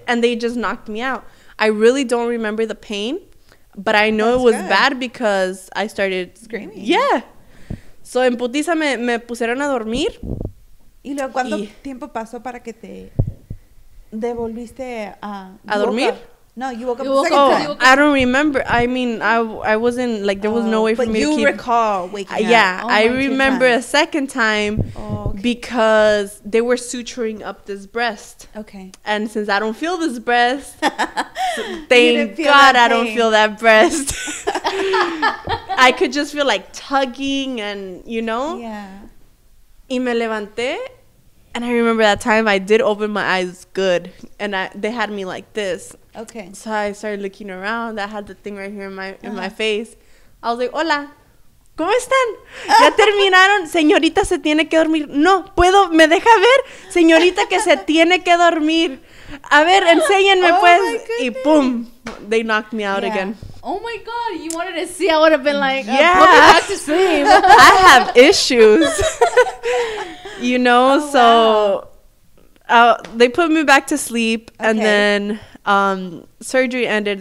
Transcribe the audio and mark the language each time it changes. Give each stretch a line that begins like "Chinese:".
English: And they just knocked me out. I really don't remember the pain, but I know it was bad because I started screaming.
Spanish: Yeah. So en putiza me pusieron a dormir. ¿Y luego cuánto tiempo pasó para que te devolviste a dormir?
English: No, you woke up the second time. I don't remember. I mean, I wasn't, like, there was no way for me to keep... But you recall waking up. Yeah, I remember a second time because they were suturing up this breast. Okay. And since I don't feel this breast, thank God I don't feel that breast. I could just feel, like, tugging and, you know? Yeah.
Spanish: Y me levanté.
English: And I remember that time I did open my eyes good. And they had me like this. Okay. So I started looking around. I had the thing right here in my face. I was like,
Spanish: hola, ¿cómo están? ¿Ya terminaron? Señorita, se tiene que dormir. No, puedo, ¿me deja ver? Señorita, que se tiene que dormir. A ver, enséñenme pues. Y pum,
English: they knocked me out again. Oh my God, you wanted to see? I would have been like, yeah, put me back to sleep. I have issues. You know, they put me back to sleep, and then surgery ended.